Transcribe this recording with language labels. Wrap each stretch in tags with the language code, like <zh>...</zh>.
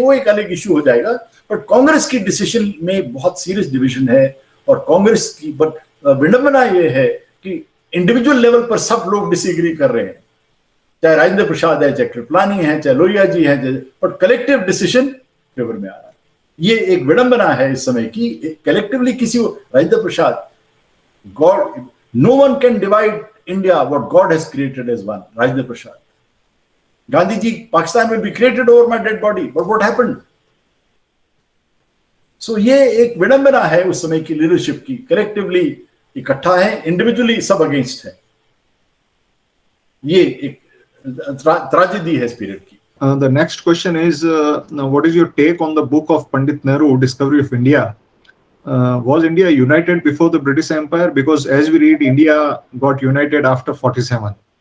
<hi>वो एक अलग इश्यू हो जाएगा. बट कांग्रेस की डिसीजन में बहुत सीरियस डिवीजन है. और कांग्रेस की बट विडंबना ये है कि इंडिविजुअल लेवल पर सब लोग डिसएग्री कर रहे हैं. चाहे राजेंद्र प्रसाद है, चाहे कृपलानी है, चाहे लोहिया जी है, बट कलेक्टिव डिसीजन फेवर में आ रहा है. ये एक विडंबना है इस समय की.</hi> <en>Collectively किसी Rajendra Prasad, God, no one can divide India what God has created as one. Rajendra Prasad. Gandhi ji, Pakistan will be created over my dead body. But what happened?</en> <hi>So ये एक विडंबना है उस समय की लीडरशिप की. कलेक्टिवली इकट्ठा है, इंडिविजुअली सब अगेंस्ट है. ये एक ट्रेजेडी है इस पीरियड की.</hi> <en>The next question is, what is your take on the book of Pandit Nehru, Discovery of India? Was India united before the British Empire? Because as we read, India got united after 47.</en>